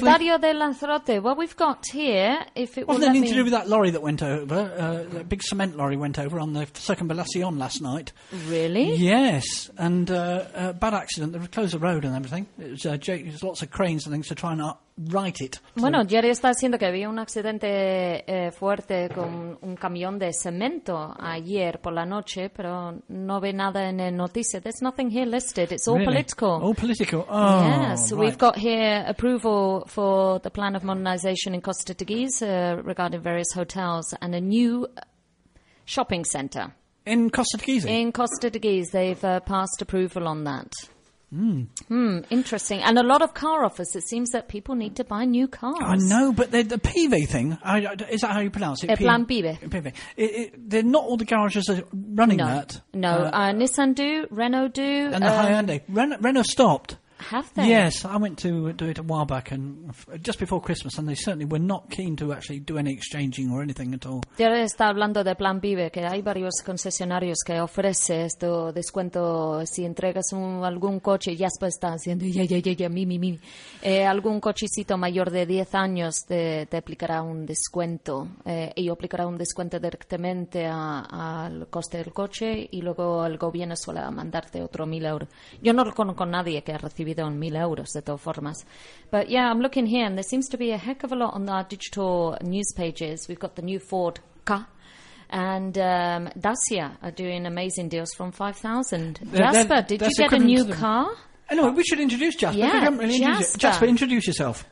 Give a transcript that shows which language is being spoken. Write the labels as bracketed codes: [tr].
[en] Diario de Lanzarote. Well, we've got here, if it was anything to do with that lorry that went over, that big cement lorry went over on the Circunvalación last night. Really? Yes. And bad accident. They closed the road and everything. There's lots of cranes and things to try and up. Write it. [es] Bueno, Jerry está diciendo que había un accidente fuerte con un camión de cemento ayer por la noche, pero no ve nada en el noticia. [en] There's nothing here listed. It's all really? Political. All political. Oh, yes, right. We've got here approval for the plan of modernization in Costa de Guise regarding various hotels and a new shopping center. In Costa de Guise? In Costa de Guise. They've passed approval on that. Hmm. Hmm. Interesting. And a lot of car offers. It seems that people need to buy new cars. I know, but the PV thing, is that how you pronounce it? Plan PV. PV. They're not all the garages are running that. No. Nissan do, Renault do. And the Hyundai. Renault stopped. Have they? Yes. I went to do it a while back, and just before Christmas, and they certainly were not keen to actually do any exchanging or anything at all. [es] Diario está hablando de Plan Vive, que hay varios concesionarios que ofrece este descuento si entregas algún coche. Jasper está haciendo ya, algún cochecito mayor de 10 años te aplicará un descuento. Y aplicará un descuento directamente al coste del coche, y luego el gobierno suele mandarte otro 1,000 euros. Yo no conozco a nadie que ha recibido €1,000 de todas formas. [en] But yeah, I'm looking here and there seems to be a heck of a lot on our digital news pages. We've got the new Ford Ka and Dacia are doing amazing deals from 5,000. Jasper, did you get a new car? Anyway, we should introduce Jasper. Yeah, Jasper, introduce yourself.